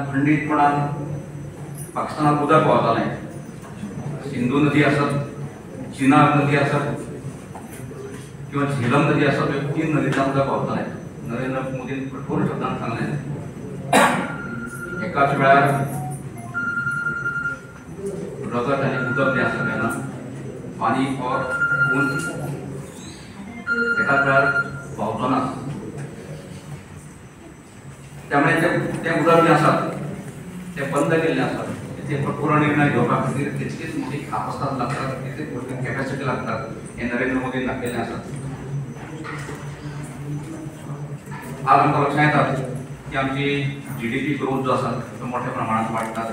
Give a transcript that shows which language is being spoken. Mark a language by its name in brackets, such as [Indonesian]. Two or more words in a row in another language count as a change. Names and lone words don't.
[Konkani] आमचे कडल्यान खंडीतपणान पाकिस्तानात उदक व्हावतालें, सिंधू नदी आसत, चिनाब नदी आसत किंवा झेलम नदी आसत, ह्यो 3 नदींतल्यान उदक व्हावतालें. नरेंद्र मोदीन कठोर शब्दांत सांगलें एकाच वेळार रगत आनी उदक जें आसा तेन्ना [Hindi] पानी और खून [Konkani] एकाच वेळार व्हांवचो ना. त्यामुळे ते उदक जें आसा तें बंद केल्लें आसा. ते कठोर निर्णय घेवपा खातीर तितकीच मोठी कापासतात लागतात, तितकीच मोठी कॅपॅसिटी लागतात. हें नरेंद्र मोदीन दाखयल्लें आसा. आज आमकां लक्षांत येता की आमची GDP ग्रोथ जो आसा तो मोठ्या प्रमाणात वाडटा.